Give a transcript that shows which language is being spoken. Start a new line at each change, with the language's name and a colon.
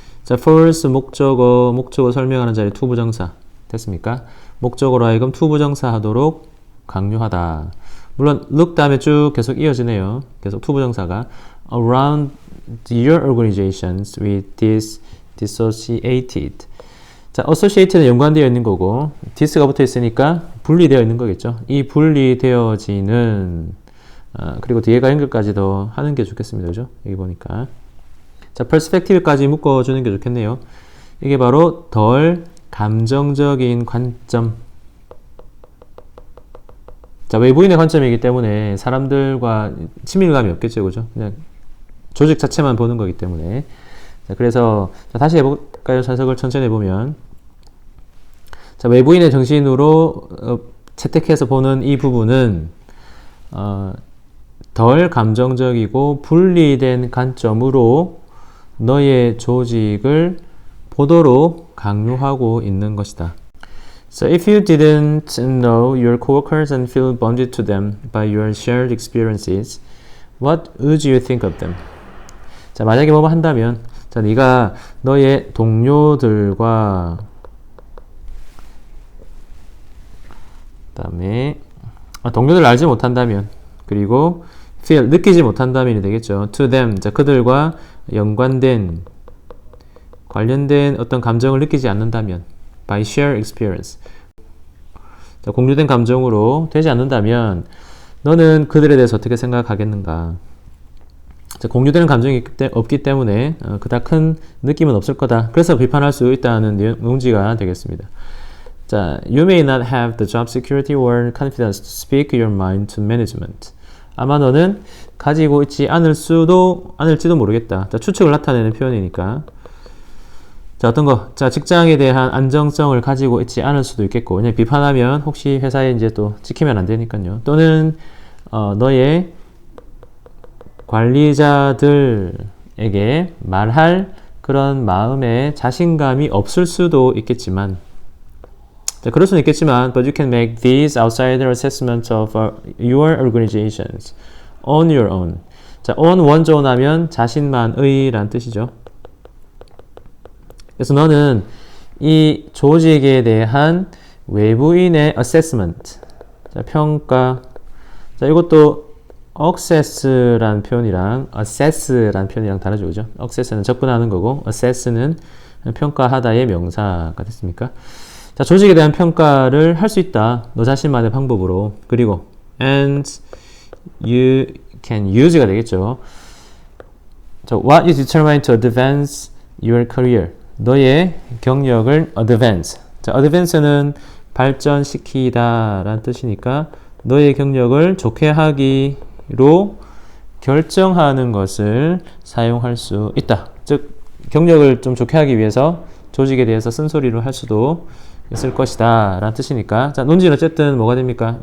Korean: 자, force 목적어 설명하는 자리 to 부정사. 됐습니까? 목적어로 하여금 to 부정사 하도록 강요하다. 물론, look 다음에 쭉 계속 이어지네요. 계속 to 부정사가.
English: Around your organizations with this dissociated.
Korean: 자, associated는 연관되어 있는 거고, this가 붙어 있으니까 분리되어 있는 거겠죠. 이 분리되어지는, 그리고 뒤에가 연결까지 더 하는 게 좋겠습니다. 그죠? 여기 보니까. 자, perspective까지 묶어주는 게 좋겠네요. 이게 바로 덜 감정적인 관점. 자, 외부인의 관점이기 때문에 사람들과 친밀감이 없겠죠. 그죠? 그냥 조직 자체만 보는 거기 때문에. 자, 그래서, 자, 다시 해볼까요? 자석을 천천히 해보면. 자, 외부인의 정신으로 채택해서 보는 이 부분은, 덜 감정적이고 분리된 관점으로 너의 조직을 보도록 강요하고 있는 것이다.
English: So if you didn't know your coworkers and feel bonded to them by your shared experiences, what would you think of them?
Korean: 자, 만약에 뭐뭐 한다면, 자, 네가 너의 동료들과 그다음에 동료들을 알지 못한다면, 그리고 feel, 느끼지 못한다면이 되겠죠. to them, 자, 그들과 연관된, 관련된 어떤 감정을 느끼지 않는다면,
English: by shared experience.
Korean: 자, 공유된 감정으로 되지 않는다면, 너는 그들에 대해서 어떻게 생각하겠는가? 자, 공유되는 감정이 없기 때문에 그닥 큰 느낌은 없을 거다. 그래서 비판할 수 있다는 논지가 되겠습니다.
English: 자, you may not have the job security or confidence to speak your mind to management.
Korean: 아마 너는 가지고 있지 않을지도 모르겠다. 자, 추측을 나타내는 표현이니까. 자, 어떤 거? 자, 직장에 대한 안정성을 가지고 있지 않을 수도 있겠고, 그냥 비판하면 혹시 회사에 이제 또 찍히면 안 되니까요. 또는, 너의 관리자들에게 말할 그런 마음에 자신감이 없을 수도 있겠지만, 자, 그럴 수는 있겠지만,
English: but you can make these outsider assessments of your organizations on your own.
Korean: 자, on 원조 나면 자신만의 라는 뜻이죠. 그래서 너는 이 조직에 대한 외부인의 assessment, 자, 평가, 자, 이것도 access라는 표현이랑 assess라는 표현이랑 다르죠, 그죠? access는 접근하는 거고, assess는 평가하다의 명사가 됐습니까? 자, 조직에 대한 평가를 할 수 있다. 너 자신만의 방법으로. 그리고
English: and you can use
Korean: 가 되겠죠.
English: 자, what is determined to advance your career?
Korean: 너의 경력을 advance. 자, advance는 발전시키다 라는 뜻이니까 너의 경력을 좋게 하기로 결정하는 것을 사용할 수 있다. 즉, 경력을 좀 좋게 하기 위해서 조직에 대해서 쓴소리를 할 수도 있을 것이다 라는 뜻이니까, 자, 논지는 어쨌든 뭐가 됩니까?